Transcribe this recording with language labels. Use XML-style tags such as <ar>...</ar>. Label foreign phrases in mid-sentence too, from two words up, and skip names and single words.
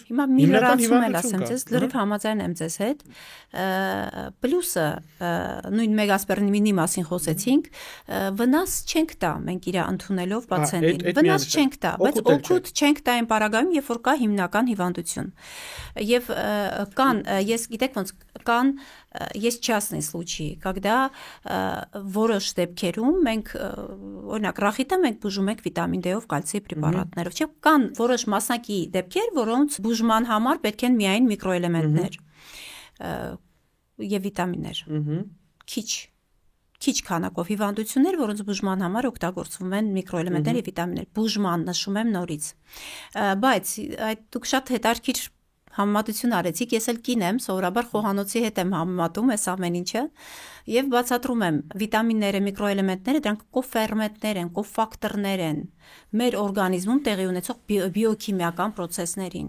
<hy>հիմա մի լրացում էլ ասեմ ձեզ, լրիվ համաձայն եմ ձեզ հետ, պլյուսը նույն մեգասպերմինի մասին խոսեցինք, վնաս չենք տա մենք իր ընդունելով պացիենտին, վնաս չենք տա, բայց օգուտ չենք տա այն պարագայում, երբ որ կա հիմնական հիվանդություն, եւ կան, ես գիտեք ոնց կան,</hy> <ru>есть частные случаи, когда</ru> <hy>որոշ դեպքերում մենք օրինակ ռախիտը մենք բուժում ենք վիտամին D-ով, կալցիի պրեպարատներով, չէ՞, կան որոշ մասնակի դեպքեր, որոնց բուժման համար պետք են միայն միկրոէլեմենտներ եւ վիտամիններ։ Քիչ քանակով հիվանդություններ, որոնց բուժման համար օգտագործվում են միկրոէլեմենտներ եւ վիտամիններ։ Բուժման նշում եմ նորից։ Բայց այդ դուք շատ հետաքրքիր համեմատություն արեցիք, ես էլ կին եմ, սովորաբար խոհանոցի հետ եմ համեմատում այս ամեն ինչը եւ բացատրում եմ վիտամինները, միկրոէլեմենտները, դրանք կոֆերմենտներ են, կոֆակտորներ են մեր օրգանիզմում տեղի ունեցող բիոքիմիական process-ներին։</hy>